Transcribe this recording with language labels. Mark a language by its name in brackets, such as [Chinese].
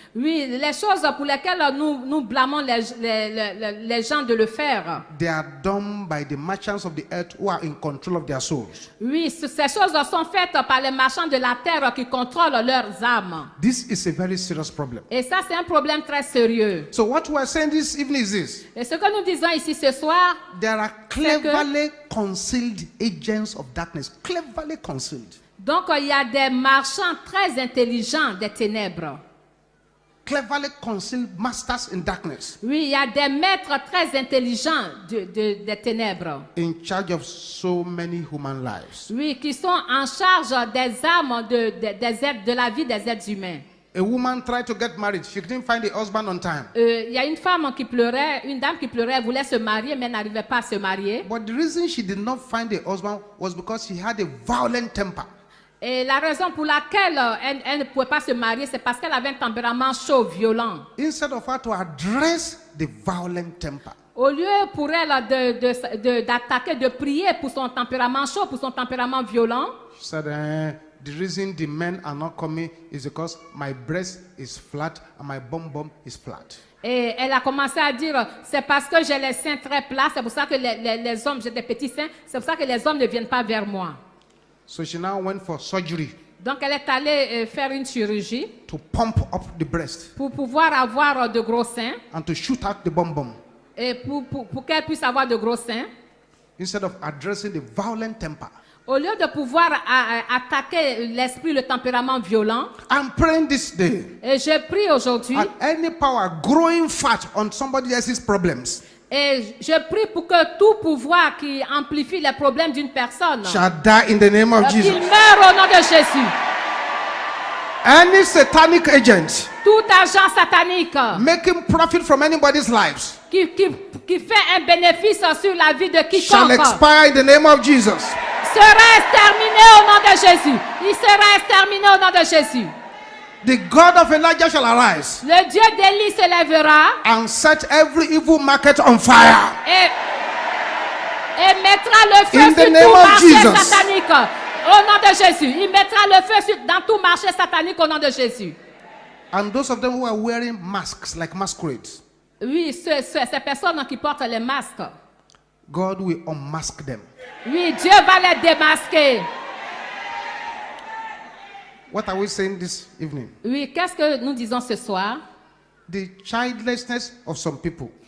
[French] Oui, les choses pour lesquelles nous blâmons les gens de le faire. [English] they are done by the merchants of the earth who are in control of their souls. [French] Oui, ces choses sont faites par les marchands de la terre qui contrôlent leurs âmes. [English] This is a very serious problem. [French] Et ça, c'est un problème très sérieux. [English] So what we are saying this evening is this. [French] Et ce que nous disons ici ce soir, [English] There are cleverly concealed agents of darkness. Cleverly concealed. [French] donc il y a des marchands très intelligents des ténèbres. [English] Cleverly concealed masters in darkness. [French] Oui, il y a des maîtres très intelligents des ténèbres. [English] In charge of so many human lives. [French] Oui, qui sont en charge des âmes de la vie des êtres humains. [English] A woman tried to get married. She couldn't find a husband on time. [French] Il y a une femme qui pleurait, une dame qui pleurait, elle voulait se marier, mais n'arrivait pas à se marier. [English] But the reason she did not find a husband was because she had a violent temper. [French] Et la raison pour laquelle elle ne pouvait pas se marier, c'est parce qu'elle avait un tempérament chaud, violent. [English] Instead of her to address the violent temper, [French] Au lieu pour elle d'attaquer, de prier pour son tempérament chaud, pour son tempérament violent, [English] she said, the reason the men are not coming is because my breast is flat and my bum is flat. [French] et elle a commencé à dire, c'est parce que j'ai les seins très plats, c'est pour ça que les hommes, j'ai des petits seins, c'est pour ça que les hommes ne viennent pas vers moi. [English] So she now went for surgery [French] Donc elle est allée faire une chirurgie [English] to pump up the breast [French] pour pouvoir avoir de gros seins [English] and to shoot out the bum [French] et pour qu'elle puisse avoir de gros seins. [English] instead of addressing the violent temper. [French] Au lieu de pouvoir attaquer l'esprit, le tempérament violent, [English] I'm praying this day. [French] et je prie aujourd'hui, [English] And any power growing fat on somebody else's problems [French] et je prie pour que tout pouvoir qui amplifie les problèmes d'une personne, [English] shall die in the name of [French] qu'il [English] Jesus. [French] meure au nom de Jésus. [English] Any satanic agent [French] Tout agent satanique [English] making profit from anybody's lives [French] qui fait un bénéfice sur la vie de [English] shall [French] quiconque [English] expire in the name of Jesus. [French] sera exterminé au nom de Jésus. Il sera exterminé au nom de Jésus. [English] The God of Elijah shall arise [French] Le Dieu d'Élie se lèvera [English] and set every evil market on fire. [French] et mettra le feu [English] In the [French] sur [English] name [French] tout [English] of [French] marché [English] Jesus. [French] satanique au nom de Jésus. Il mettra le feu dans tout marché satanique au nom de Jésus. [English] And those of them who are wearing masks like masquerades, [French] Oui, ces personnes qui portent les masques, [English] God will unmask them. [French] oui, Dieu va les démasquer. [English] What are we saying this evening? [French] Oui, qu'est-ce que nous disons ce soir? [English] The childlessness of some people